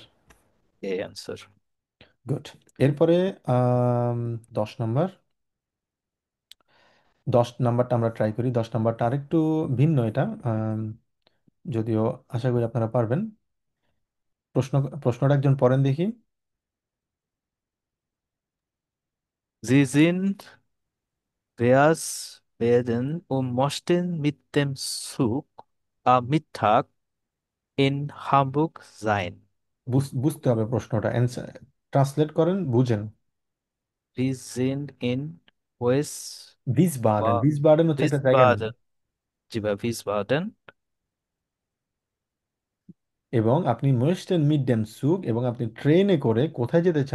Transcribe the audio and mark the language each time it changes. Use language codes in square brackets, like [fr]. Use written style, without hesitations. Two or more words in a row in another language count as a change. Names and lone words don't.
[bn] এই অ্যান্সার। গুড। এরপরে আম, 10 নম্বর, 10 নম্বরটা আমরা ট্রাই করি। 10 নম্বরটা আরেকটু ভিন্ন এটা, যদিও আশা করি আপনারা পারবেন। প্রশ্ন প্রশ্নটা একজন পড়েন দেখি। [de] Sie sind werden möchten mit dem Zug Mittag in Hamburg sein. [bn] বুঝতে হবে প্রশ্নটা, [en] answer translate [bn] করেন, বুঝেন। [de] Wir sind in West [bn] ভিসবাডেন, ভিসবাডেন হচ্ছে একটা জায়গার নাম। Wiesbaden. জি ভাই, Wiesbaden. এবং আপনি [de] möchten mit dem Zug, [bn] এবং আপনি ট্রেনে করে কোথায় যেতে চান?